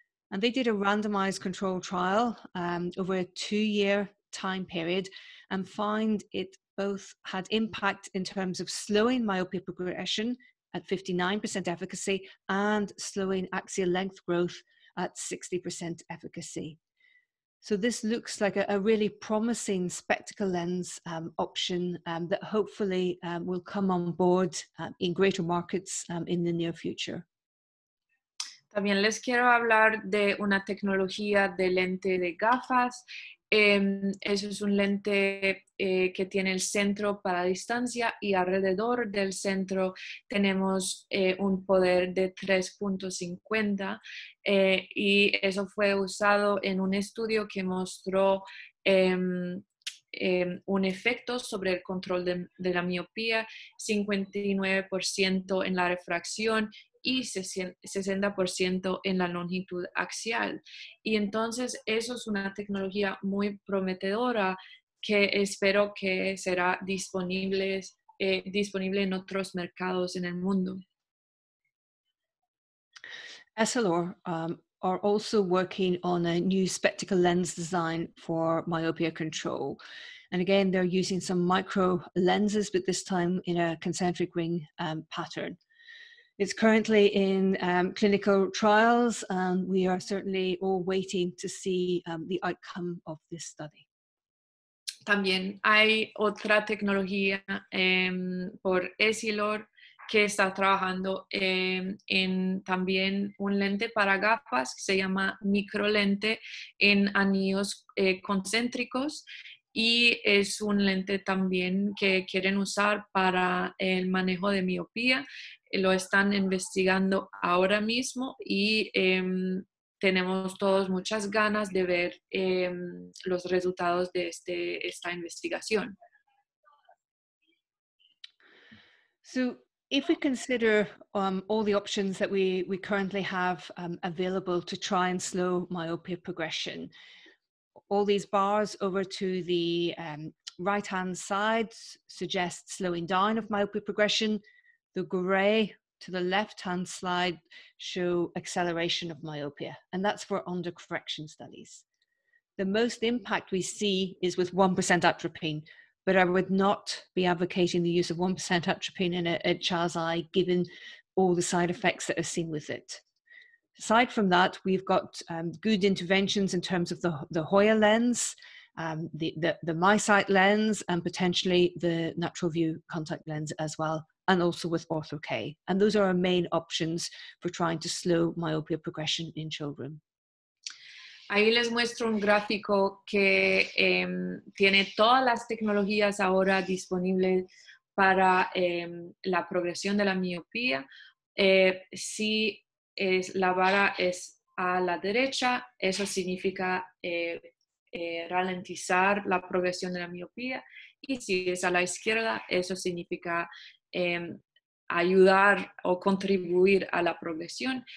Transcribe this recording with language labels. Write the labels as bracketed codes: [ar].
[en] And they did a randomized controlled trial over a 2-year time period and found it both had impact in terms of slowing myopia progression at 59% efficacy and slowing axial length growth at 60% efficacy. So this looks like a really promising spectacle lens option that hopefully will come on board in greater markets in the near future. [es] También les quiero hablar de una tecnología de lente de gafas. Eso es un lente que tiene el centro para distancia, y alrededor del centro tenemos un poder de 3.50, y eso fue usado en un estudio que mostró un efecto sobre el control de la miopía, 59% en la refracción y 60% en la longitud axial. Y entonces eso es una tecnología muy prometedora que espero que será disponible en otros mercados en el mundo. [en] Essilor are also working on a new spectacle lens design for myopia control. And again, they're using some micro lenses, but this time in a concentric ring pattern. It's currently in clinical trials, and we are certainly all waiting to see the outcome of this study. [es] También hay otra tecnología por Essilor que está trabajando en también un lente para gafas que se llama microlente en anillos concéntricos, y es un lente también que quieren usar para el manejo de miopía. Lo están investigando ahora mismo y tenemos todos muchas ganas de ver los resultados de esta investigación. [en] So if we consider all the options that we currently have available to try and slow myopia progression, all these bars over to the right-hand side suggest slowing down of myopia progression. The grey to the left-hand slide show acceleration of myopia, and that's for undercorrection studies. The most impact we see is with 1% atropine, but I would not be advocating the use of 1% atropine in a child's eye, given all the side effects that are seen with it. Aside from that, we've got good interventions in terms of the Hoya lens, the MiSight lens, and potentially the natural view contact lens as well, and also with Orthokeratology. And those are our main options for trying to slow myopia progression in children. [es] Ahí les muestro un gráfico que tiene todas las tecnologías ahora disponibles para la progresión de la miopía. Si la vara es a la derecha, eso significa ralentizar la progresión de la miopía, y si es a la izquierda, eso significa ayudar o contribuir a la progresión.